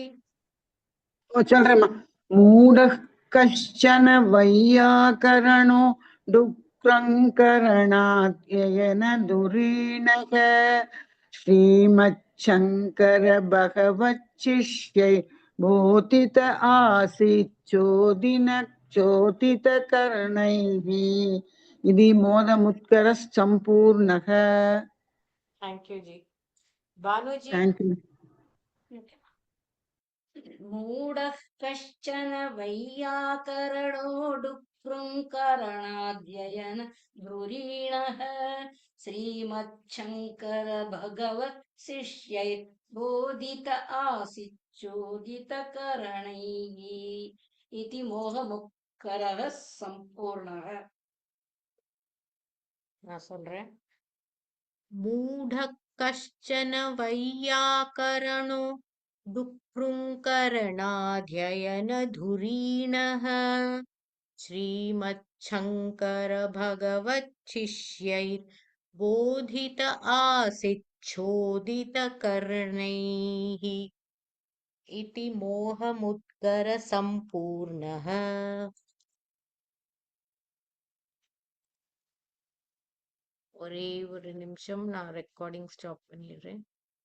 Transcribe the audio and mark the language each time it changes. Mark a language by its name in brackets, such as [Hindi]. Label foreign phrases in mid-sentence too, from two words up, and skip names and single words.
[Hindi] चल रहे [Sanskrit] मूढः कश्चन वैयाकरणो डुक्रुङ्करणाध्ययन दुरीणः श्रीमच्छङ्कर भगवच्छिष्यै बोधित आसीत् चोदितकरणैः इति मोदमुत्करः सम्पूर्णः। [English] Thank you ji. Banu ji. Thank you. [Sanskrit] मूढः कश्चन वैयाकरणो डुक्रुङ्करणाध्ययन धुरीणः श्रीमच्छङ्कर भगवत् शिष्यै बोधित आसीत् चोदितकरणैः इति मोहमुक्करः सम्पूर्णः। [Tamil] நான் சொல்றேன். [Sanskrit] मूढ कश्चन वैयाकरणो डुक्रुङ्करणाध्ययनधुरीणः श्रीमच्छङ्कर भगवच्छिष्यैर्बोधित आसीत् चोदितकरणैः इति मोहमुद्गर सम्पूर्णः। [Tamil] ஒரே ஒரு நிமிஷம், நான் [English] recording stop [Tamil] பண்ணிடுறேன்.